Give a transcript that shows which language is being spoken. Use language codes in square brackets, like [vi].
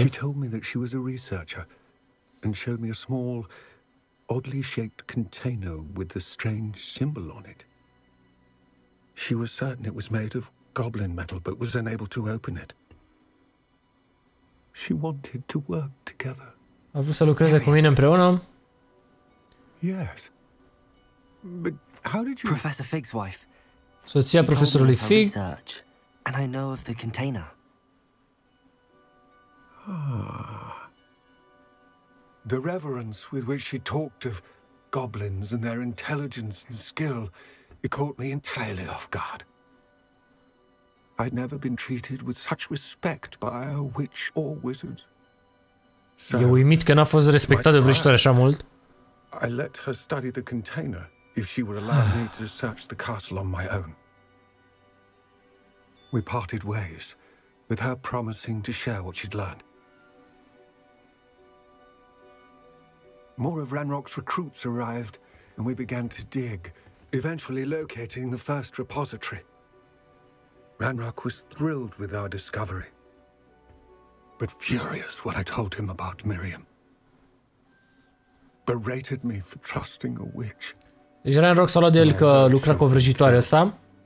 [en] She told me that she was a researcher and showed me a small, oddly shaped container with a strange symbol on it. She was certain it was made of goblin metal, but was unable to open it. She wanted to work together. [ro] A vrut să lucreze cu mine împreună. [en] Yes. But how did you... Professor Fig's wife. [ro] Soția profesorului Fig. [en] And I know of the container. The reverence with which she talked of goblins and their intelligence and skill, it caught me entirely off guard. I'd never been treated with such respect by a witch or wizard. [ro] E uimit că n-a fost respectat de vrăjitoare așa mult. [en] I let her study the container if she would allow me to search the castle on my own. We parted ways, with her promising to share what she'd learned. More of Ranrock's recruits arrived, and we began to dig, eventually locating the first repository. Ranrock was thrilled with our discovery, but furious when I told him about Miriam. Berated me for trusting a witch. [ro] Deci Ranrock s-a luat de el că lucra cu o vrăjitoare asta.